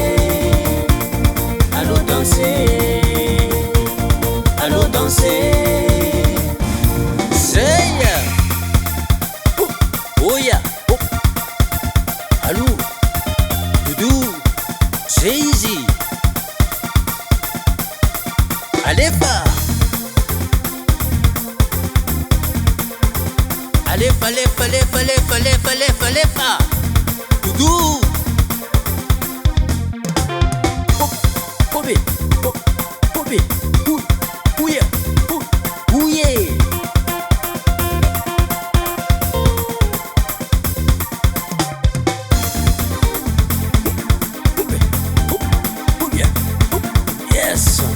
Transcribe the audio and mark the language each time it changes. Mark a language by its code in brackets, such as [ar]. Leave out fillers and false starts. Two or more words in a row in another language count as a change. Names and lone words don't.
[fr] allons danser allons danser [en] say oh yeah oh [fr] allô doudou c'est easy [mg] Alefa Alefa Alefa Alefa Alefa Alefa Alefa Alefa Doudou Pobe Pobe Ouye Ouye Yes